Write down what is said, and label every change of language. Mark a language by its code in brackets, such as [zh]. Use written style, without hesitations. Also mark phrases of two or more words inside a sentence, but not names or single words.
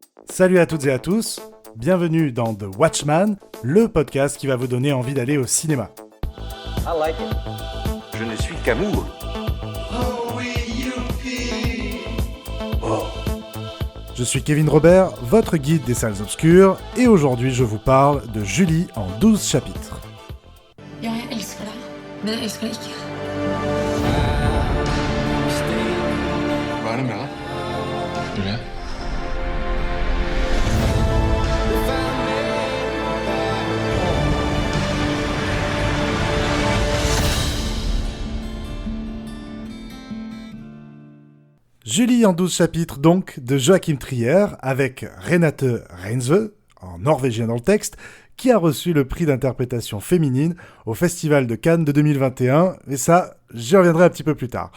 [fr] Salut à toutes et à tous, bienvenue dans The Watchman, le podcast qui va vous donner envie d'aller au cinéma. [en] I like it. [fr] Je ne suis qu'amour. Je suis Kevin Robert, votre guide des salles obscures, et aujourd'hui je vous parle de Julie en 12 chapitres. [no] Ja, jeg elsker deg, men jeg elsker deg ikke. Hva er det med deg? Julie? [fr] Julie en 12 chapitres donc de Joachim Trier avec Renate Reinsve, en norvégien dans le texte, qui a reçu le prix d'interprétation féminine au Festival de Cannes de 2021, et ça, j'y reviendrai un petit peu plus tard.